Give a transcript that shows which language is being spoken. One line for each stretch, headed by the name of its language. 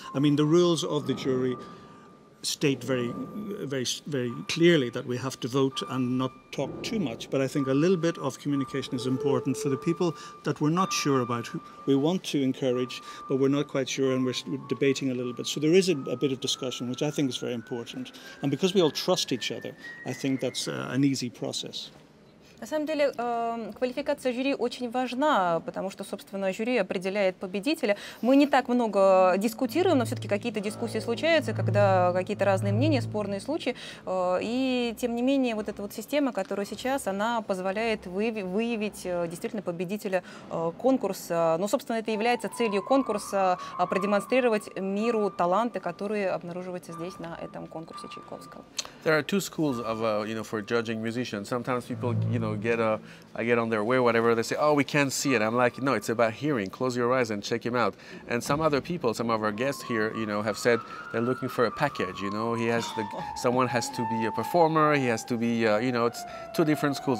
English: I mean, the rules of the jury state very, very, very clearly that we have to vote and not talk too much. But I think a little bit of communication is important for the people that we're not sure about, who we want to encourage, but we're not quite sure, and we're debating a little bit. So there is a bit of discussion, which I think is very important. And because we all trust each other, I think that's an easy process.
Russian: На самом деле, квалификация жюри очень важна, потому что, собственно, жюри определяет победителя. Мы не так много дискутируем, но все-таки какие-то дискуссии случаются, когда какие-то разные мнения, спорные случаи. И, тем не менее, вот эта вот система, которая сейчас, она позволяет выявить действительно победителя конкурса. Ну, собственно, это является целью конкурса — продемонстрировать миру таланты, которые обнаруживаются здесь, на этом конкурсе Чайковского.
English: There are 2 schools of, for judging musicians. Sometimes people, I get on their way, whatever, they say, oh, we can't see it. I'm like, no, it's about hearing. Close your eyes and check him out. And some other people, some of our guests here, have said they're looking for a package. Someone has to be a performer. He has to be, it's 2 different schools.